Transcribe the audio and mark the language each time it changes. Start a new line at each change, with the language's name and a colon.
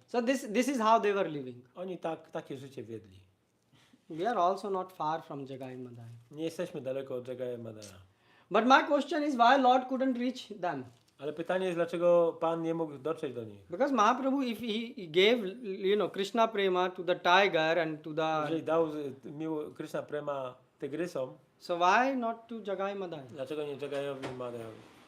English: So this is how they were living.
Polish: Oni takie życie wiedli.
English: We are also not far from Jagai Madai.
Polish: Nie jesteśmy daleko od Jagai Madaya.
English: But my question is, why Lord couldn't reach them?
Polish: Ale pytanie jest, dlaczego Pan nie mógł dotrzeć do nich?
English: Because Mahaprabhu, if he gave, Krishna prema to the tiger and to the,
Polish: Jeżeli dał Krishna Prema tygrysom,
English: so why not to Jagai Madai?
Polish: dlaczego nie Jagayowi Madayowi?